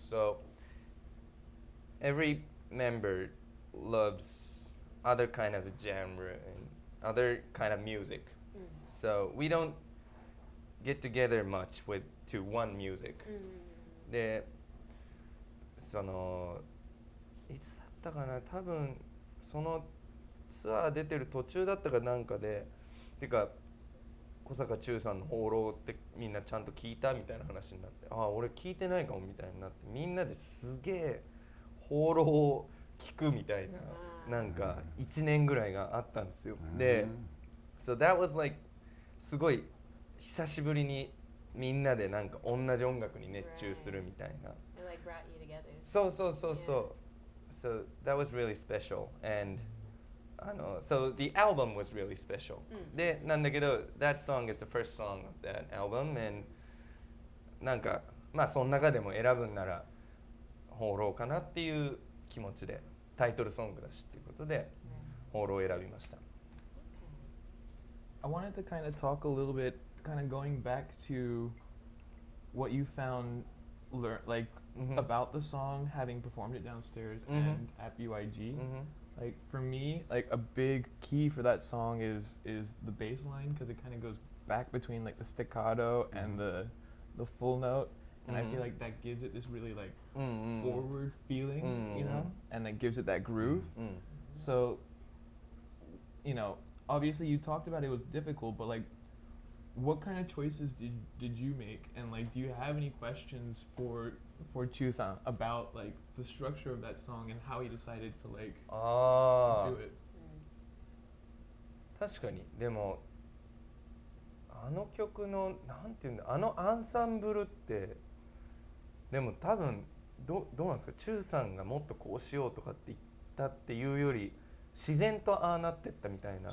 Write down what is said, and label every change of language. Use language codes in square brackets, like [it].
[en] So every member loves other kind of genre and other kind of music. So we don't get together much to one music. [ja] で、そのいつだったかな、多分そのツアー出てる途中だったかなんかで、てか小坂忠さんの放浪ってみんなちゃんと聞いたみたいな話になって、ああ俺聞いてないかもみたいになって、みんなですげえ放浪を聞くみたいななんか1年ぐらいがあったんですよ。で、 [en] so that was like [ja] すごい久しぶりにみんなでなんか同じ音楽に熱中するみたいな。そうそうそうそう。 [en] So that was really special, and so the album was really special. [ja] で、なんだけど [en] that song is the first song of that album, and [ja] なんかまあその中でも選ぶんなら放浪かなっていう気持ちで、タイトルソングだしっていうことで放浪を選びました。 [en] I wanted to kind of talk a little bit, kind of going back to what you found, about the song, having performed it downstairs and at BYG. Like for me, like a big key for that song is the bass line, because it kind of goes back between like the staccato and the full note, and I feel like that gives it this really like forward feeling, you know, and that gives it that groove. So, you know, obviously you talked about it was difficult, but like what kind of choices did you make, and like do you have any questions for Chu-san about like the structure of that song and how he decided to like do it? [ja] 確かに。でもあの曲のなんていうんだ、あのアンサンブルってでも多分どうなんですか、チューさんがもっとこうしようとかって言ったっていうより自然とああなってったみたいな。